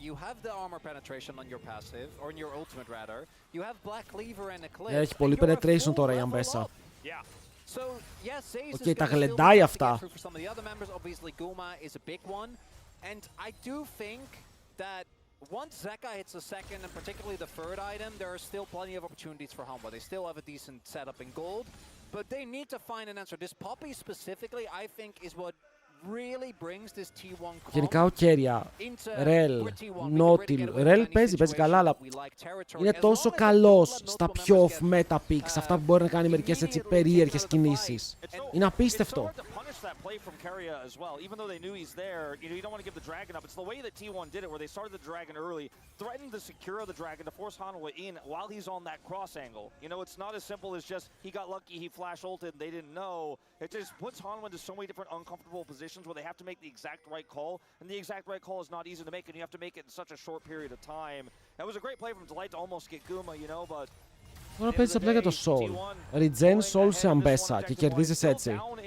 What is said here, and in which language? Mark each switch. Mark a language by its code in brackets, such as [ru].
[en] You have the armor penetration on your passive, or on your ultimate rather. You have Black Cleaver and Eclipse. [el] Έχει πολύ penetration τώρα η Αμπέσα. [en] So, yes, Zaze [el] Okay, τα γλεντάει αυτά. [en] for some of the other members. Obviously, Guma is a big one. And I do think that once Zeka hits the second, and particularly the third item, there are still plenty of opportunities for Hanwha. They still have a decent setup in gold. But they need to find an answer. This Poppy specifically, I think, is what really brings this T1 [el] Γενικά ο Κέρια, Ρελ, Νότιλ, Ρελ παίζει καλά, αλλά είναι τόσο καλός στα πιο off-meta picks, αυτά που μπορεί να κάνει μερικές έτσι περίεργες κινήσεις. Είναι απίστευτο. [en] That play from Keria as well, even though they knew he's there, you don't want to give the dragon up. It's the way that T1 did it, where they started the dragon early, threatened to secure the dragon to force Hanwha in while he's on that cross angle. It's not as simple as just he got lucky, he flash ulted, and they didn't know. It just puts Hanwha into so many different uncomfortable positions where they have to make the exact right call, and the exact right call is not easy to make, and you have to make it in such a short period of time. That was a great play from Delight to almost get Guma, but [el] Τώρα παίζεις απλά για το Soul. Regen Soul σε Αμπέσα και κερδίζεις έτσι.